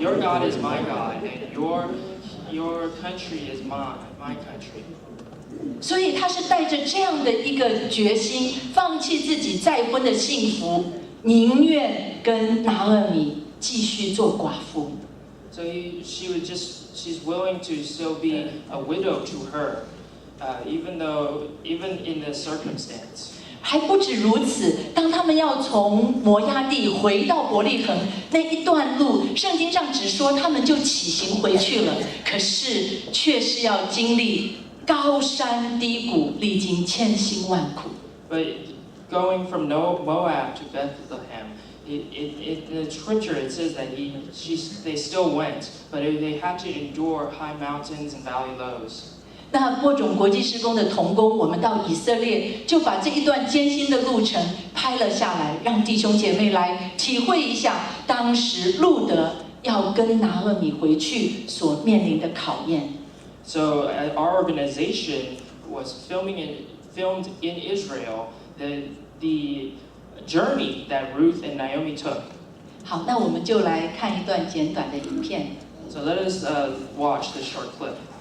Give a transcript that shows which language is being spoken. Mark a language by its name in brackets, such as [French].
[English] Your God is my God, and your country is my country." [Chinese] 所以他是带着这样的一个决心，放弃自己再婚的幸福，宁愿跟拿俄米继续做寡妇。 [English] So she's willing to still be a widow to her, even in this circumstance. [Chinese] 还不止如此，当他们要从摩押地回到伯利恒那一段路，圣经上只说他们就起行回去了，可是却是要经历高山低谷，历经千辛万苦。 [English] But going from Moab to Bethlehem, in the scripture it says that they still went, but they had to endure high mountains and valley lows. [Chinese] 那播种国际事工的同工，我们到以色列就把这一段艰辛的路程拍了下来，让弟兄姐妹来体会一下当时路德要跟拿俄米回去所面临的考验。 [English] So our organization was filmed in Israel the journey that Ruth and Naomi took. [Chinese] 好，那我们就来看一段简短的影片。 [English] So let us watch this short clip.